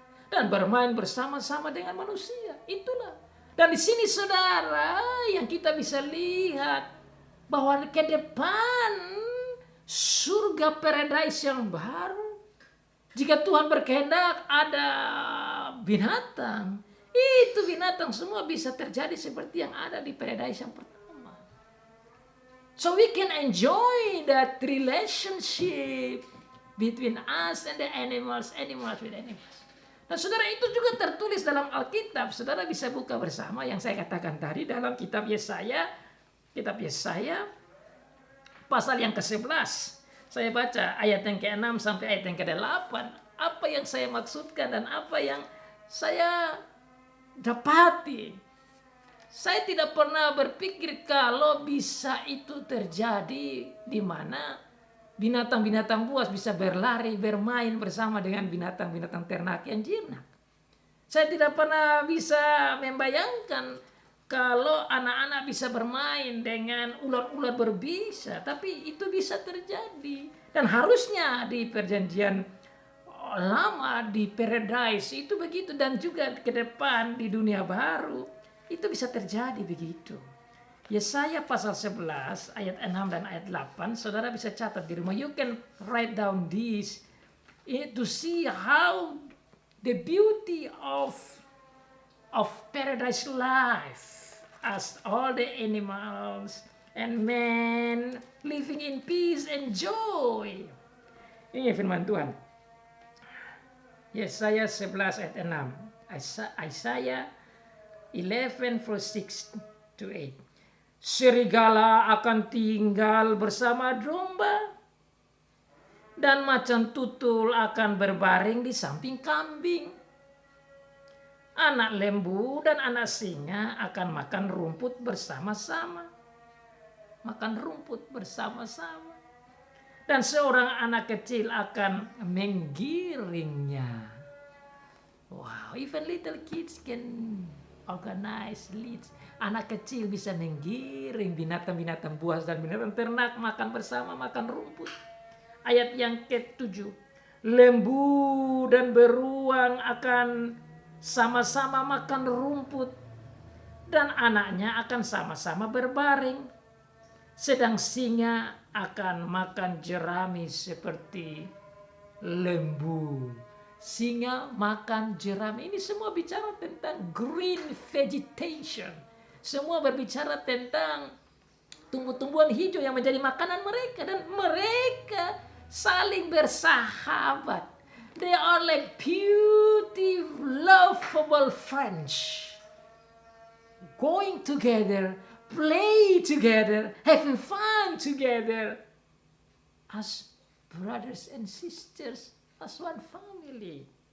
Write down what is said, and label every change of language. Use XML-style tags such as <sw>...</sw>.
<id>Dan bermain bersama-sama dengan manusia. Itulah. Dan di sini saudara, yang kita bisa lihat bahwa ke depan surga paradise yang baru, jika Tuhan berkehendak ada binatang, Itu binatang semua bisa terjadi seperti yang ada di paradise yang pertama.</id> <en>So we can enjoy that relationship between us and the animals, animals with animals.</en> <id>Nah saudara, itu juga tertulis dalam Alkitab. Saudara bisa buka bersama yang saya katakan tadi dalam kitab Yesaya. Kitab Yesaya pasal yang ke-11. Saya baca ayat yang ke-6 sampai ayat yang ke-8. Apa yang saya maksudkan dan apa yang saya dapati. Saya tidak pernah berpikir kalau bisa itu terjadi di mana binatang-binatang buas bisa berlari, bermain bersama dengan binatang-binatang ternak yang jinak. Saya tidak pernah bisa membayangkan kalau anak-anak bisa bermain dengan ular-ular berbisa. Tapi itu bisa terjadi. Dan harusnya di perjanjian lama, di paradise itu begitu. Dan juga ke depan di dunia baru itu bisa terjadi begitu. Yesaya pasal 11 ayat 6 dan ayat 8. Saudara bisa catat di rumah.</id> <en>You can write down this to see how the beauty of paradise life as all the animals and men living in peace and joy.</en> <id>Ini firman Tuhan. Yesaya 11 ayat 6.</id> <en>Isaiah 11 verse 6 to 8.</en> <id>Serigala akan tinggal bersama domba dan macan tutul akan berbaring di samping kambing. Anak lembu dan anak singa akan makan rumput bersama-sama. Makan rumput bersama-sama. Dan seorang anak kecil akan menggiringnya.</id> <en>Wow, even little kids can organize leads.</en> <id>Anak kecil bisa menggiring binatang-binatang buas dan binatang ternak makan bersama, makan rumput. Ayat yang ke-7. Lembu dan beruang akan sama-sama makan rumput dan anaknya akan sama-sama berbaring. Sedang singa akan makan jerami seperti lembu. Singa makan jerami. Ini semua bicara tentang</id> <en>green vegetation.</en> <id>Semua berbicara tentang tumbuh-tumbuhan hijau yang menjadi makanan mereka. Dan mereka saling bersahabat.</id> <en>They are like beautiful, lovable friends. Going together, play together, having fun together. As brothers and sisters, as one family.</en>